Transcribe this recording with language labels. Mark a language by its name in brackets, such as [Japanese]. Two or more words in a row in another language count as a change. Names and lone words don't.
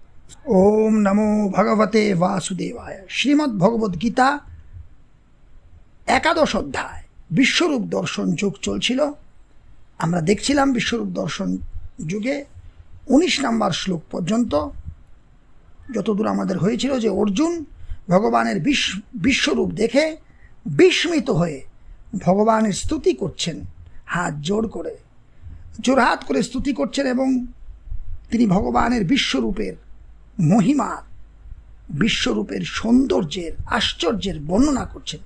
[Sanskrit] ओम नमो भगवते वासुदेवाय। श्रीमद् भगवद गीता एकादश अध्याय विश्वरूप दर्शन [Bangla] যুগ চলছিল। আমরা দেখছিলাম বিশ্বরূপ দর্শন যুগে 19 নম্বর শ্লোক পর্যন্ত যতদূর আমাদের হয়েছিল যে অর্জুন ভগবানের বিশ্বরূপ দেখে বিস্মিত হয়ে ভগবানের স্তুতি করছেন, হাত জোড়হাত করে স্তুতি করছেন এবং তিনি ভগবানের বিশ্বরূপের মহিমা, বিশ্বরূপের সৌন্দর্যের আশ্চর্যের বর্ণনা করছেন।